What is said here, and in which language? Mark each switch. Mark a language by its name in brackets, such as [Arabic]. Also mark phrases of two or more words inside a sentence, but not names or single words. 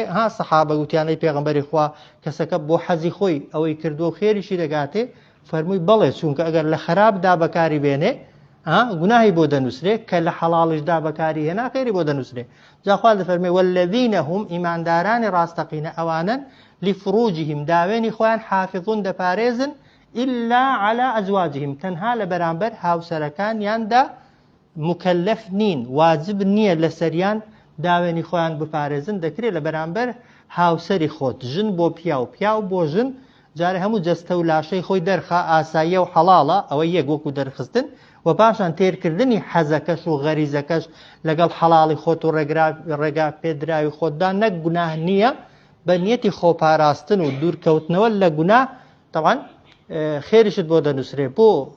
[Central Kurdish] ها سەحابە گوتیانەی پێغەمبەری خوا کەسەکە بۆ حەزی خۆی ئەوەی کردووە و خێریشی دەگاتێ فەرمووی بەڵێ چونکە ئەگەر لە خراپدا بەکاری بێنێ گوناهی بۆ دەنووسرێ کە لە حەڵاڵیشدا بەکاری هێنا خێری بۆ دەنووسرێ جاخوا دەفەرمێ [Arabic] والذین هم [Central Kurdish] ئیماندارانی ڕاستەقینە ئەوانن لفروجهم داوێنی خۆیان حافظون دەپارێزن [Arabic] إلا على أزواجهم [Central Kurdish] تەنها لە بەرامبەر هاوسەرەکانیاندا مکەلەف نین واجب نییە لە سەریان داوێنی خۆیان بپارێزن دەکرێت لە بەرامبەر هاوسەری خۆت ژن بۆ پیا و پیا و بۆ ژن جارە هەموو جەستە و لاشەی خۆی دەرخە ئاساییە و حەڵاڵە ئەوە یەک وەکو دەرخستن و پاشان تێرکردنی حەزەکەش و غەریزەکەش لەگەڵ حەڵاڵی خۆت و ڕێگا پێدراوی خۆتدا نەک گوناه نییە بە نیەتی خۆپاراستن و دوورکەوتنەوە لە گوناه طبعا خێریشت بۆ دەنووسرێ بۆ